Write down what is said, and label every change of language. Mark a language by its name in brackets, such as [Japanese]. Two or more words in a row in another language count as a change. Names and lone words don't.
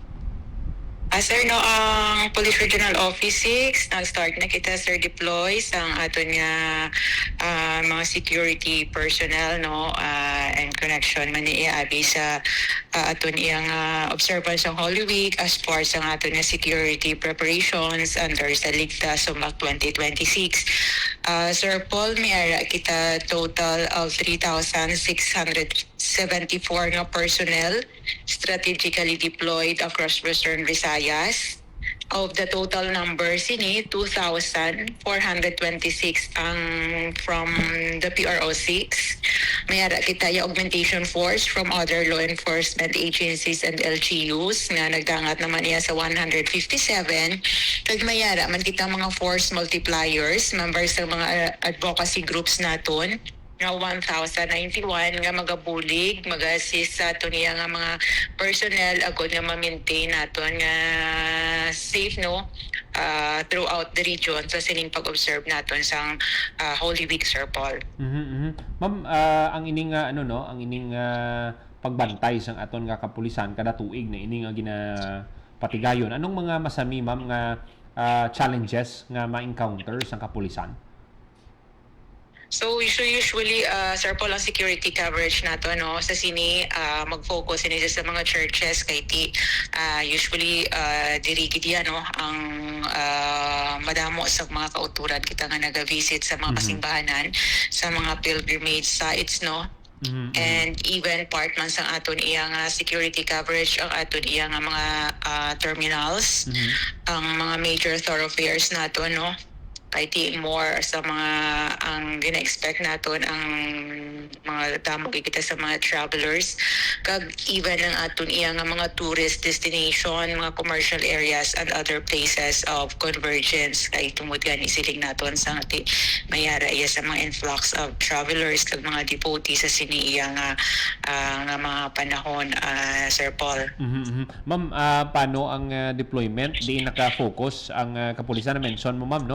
[Hiligaynon] Sir, no, ang Police Regional Office 6, nag-start na kita, sir, deploy sa aton nga mga [English] security personnel, [Hiligaynon] no, and connection man ni abi sa aton iyang observance ng Holy Week [English] as part [Hiligaynon] sa aton nga [English] security preparations under [Hiligaynon] sa Ligtas Sumac 2026. Sir Paul, may ara kita [English] total of [Hiligaynon] 3,674 nga [English] personnel strategically deployed across Western Visayas. Of the total number, [Hiligaynon] sini 2,426 ang from the PRO6. Mayara kita yung [English] augmentation force from other law enforcement agencies and LGUs [Hiligaynon] nga nagdangat naman niya sa 157. Kag mayara man kita mga [English] force multipliers, [Hiligaynon] members ng mga [English] advocacy groups [Hiligaynon] naton nga 1,091 nga magabulig, mag-assist sa ato niya nga mga personnel agad nga ma-maintain naton nga safe, no, [English] throughout the region [Hiligaynon] sa sining pag-observe naton sang Holy Week, Sir Paul. Ma'am, ang ining ang ining pagbantay sang aton nga kapulisan kada tuig na ini nga ginapatigayon. Anong mga masami, ma'am, nga challenges nga ma-encounter sang kapulisan? So usually Sir Paul, ang [English] security coverage [Hiligaynon] nato no sa sini mag-focus ini sa mga churches kay ti usually diri gid yan no ang madamo sa mga kauturan kita nga naga-visit sa mga kasimbahanan sa mga [English] pilgrimage sites [Hiligaynon] no. [English] And even part [Hiligaynon] man sang aton iya nga [English] security coverage [Hiligaynon] ang aton iya nga mga terminals, ang mga [English] major thoroughfares [Hiligaynon] nato no. Kay ti more sa mga ang gina-expect naton ang mga damo kita sa mga travelers kag even ang aton iya nga mga [English] tourist destination, [Hiligaynon] mga [English] commercial areas and other places of convergence [Hiligaynon] kay tungod gani siling naton sa ti mayara iya sa mga [English] influx of travelers [Hiligaynon] kag mga devotees sa sini iya nga mga panahon, Sir Paul. Ma'am, paano ang deployment? Di naka-focus ang kapulisan na mention mo, ma'am, no?